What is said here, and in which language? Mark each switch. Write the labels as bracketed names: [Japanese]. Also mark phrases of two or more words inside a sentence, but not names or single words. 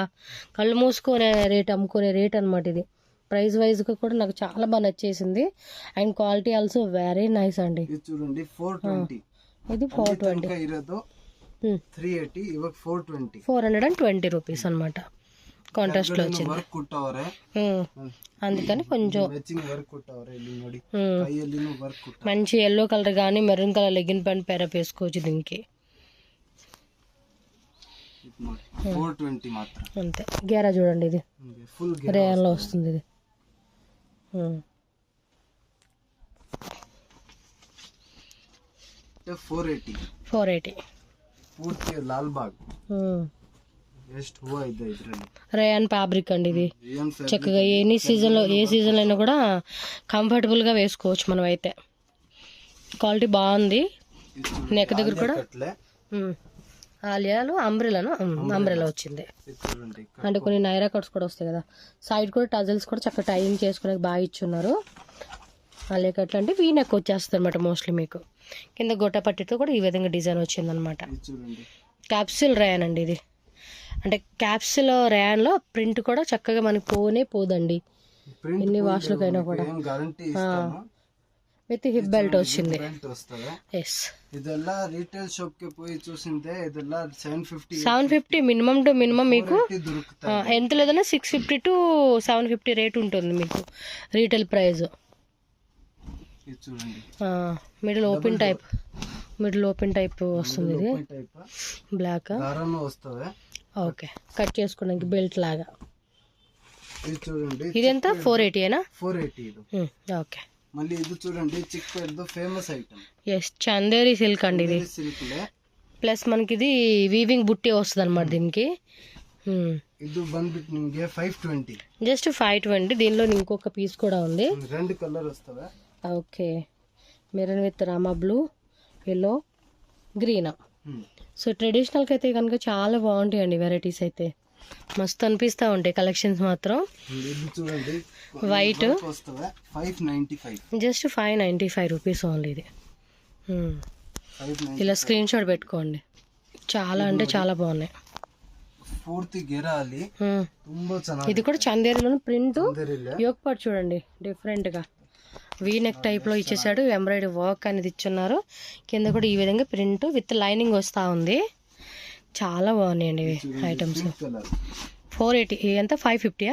[Telugu] కళ్ళు మూసుకునే రేట్ అమ్ముకునే రేట్ అనమాట ఇది. [English] price wise [Telugu] గా కూడా నాకు చాలా బాగా నచ్చేసింది. అండ్ [English] quality also very nice [Telugu] అండి. చూడండి 420. ఇది 420 [Kannada] ಇರೋದು 380 ಇವಾಗ 420. [Telugu] 420 రూపీస్ అనమాట. కాంట్రాస్ట్ లో వచ్చింది. [Kannada] ವರ್ಕ್ ಕೊಟ್ಟವರೆ, [Telugu] అందుకని కొంచెం [Kannada] ವರ್ಕ್ ಕೊಟ್ಟವರೆ. ಇಲ್ಲಿ ನೋಡಿ ಕೈಯಲ್ಲಿನೂ ವರ್ಕ್ ಕೊಟ್ಟ. [Telugu] మంచి [English] yellow colour [Telugu] గానీ [English] maroon colour leggin pant pair up [Telugu] వేసుకోవచ్చు దీనికి. 420 మాత్రం అంతే. గేరా చూడండి, ఇది ఫుల్ రేయాన్ లో వస్తుంది. ఇది 480 [Kannada] ಪೂರ್ತಿ ಲಾಲ್ ಬಾಗ್. ಎಷ್ಟು ಹೂವ ಇದೆ ಇದ್ರಲ್ಲಿ. [English] rayon fabric [Telugu] అండి ఇది. చక్కగా ఏ సీజన్ లో అయినా కూడా కంఫర్టబుల్ గా వేసుకోవచ్చు మనం అయితే. క్వాలిటీ బాగుంది. నెక్ దగ్గర కూడా ఆలియాలు అంబ్రెలా వచ్చింది. అంటే కొన్ని [English] Naira cuts [Telugu] కూడా వస్తాయి కదా. సైడ్ కూడా టజల్స్ కూడా చక్కగా టైయింగ్ చేసుకోవడానికి బాగా ఇచ్చున్నారు. ఆలియా కట్లు అంటే [English] V neck [Telugu] వచ్చేస్తుంది అనమాట మోస్ట్లీ. మీకు కింద గొట్ట పట్టితో కూడా ఈ విధంగా డిజైన్ వచ్చింది అనమాట. [English] capsule rayon [Telugu] అండి ఇది. అంటే [English] capsule rayon [Telugu] లో ప్రింట్ కూడా చక్కగా మనకి పోదండి ఎన్ని వాష్లకైనా కూడా. [English] with hip belt [Telugu] వచ్చింది. ఎస్. [Kannada] ಇದೆಲ್ಲ [English] retail shop [Kannada] ಗೆ [Telugu] పోయి చూసింటే [Kannada] ಇದೆಲ್ಲ [Telugu] 750 [English] minimum to minimum [Telugu] మీకు ఎంత లేదన్నా 650 to 750 రేట్ ఉంటుంది మీకు [English] retail price. middle open type [Telugu] వస్తుంది. ఇది [English] black okay, [Telugu] కట్ చేసుకోవడానికి బెల్ట్ లాగా. ఇది ఎంత 480 ఏనా? 480. ఓకే. మళ్ళీ ఇది చూడండి, చిక్పేట్‌లో [English] famous item. [Telugu] ఎస్, [English] Chanderi silk [Telugu] అండి ఇది. ప్లస్ మనకి ఇది వీవింగ్ బుట్టి వస్తుంది అనమాట దీనికి. [Kannada] ఇది ಬಂದ್ಬಿಟ್ಟು ನಿಮಗೆ 520. [Telugu] జస్ట్ 520. దీనిలో ఇంకొక పీస్ కూడా ఉంది. రెండు కలర్ వస్తావా? ఓకే. [English] maroon with Rama blue, yellow, green. [Telugu] సో ట్రెడిషనల్కి అయితే కనుక చాలా బాగుంటాయండి వెరైటీస్ అయితే. మస్తు అనిపిస్తూ ఉంటాయి కలెక్షన్స్ మాత్రం. వైట్ జస్ట్ 595 [English] rupees only [Telugu] ఇది. ఇలా [English] screenshot [Telugu] పెట్టుకోండి. చాలా అంటే చాలా బాగున్నాయి. [Kannada] ಪೂರ್ತಿ ಗೆರ ಅಲ್ಲಿ ತುಂಬಾ ಚೆನ್ನಾಗಿ. [Telugu] ఇది కూడా చందేరిలోని [English] print yoke part [Telugu] చూడండి డిఫరెంట్ గా [English] V neck type [Telugu] లో ఇచ్చేసాడు. [English] embroidery work [Telugu] అనేది ఇచ్చున్నారు. కింద కూడా ఈ విధంగా [English] print with lining [Telugu] వస్తా ఉంది. చాలా బాగున్నాయండి ఇవి ఐటమ్స్. 480 ఎంత 550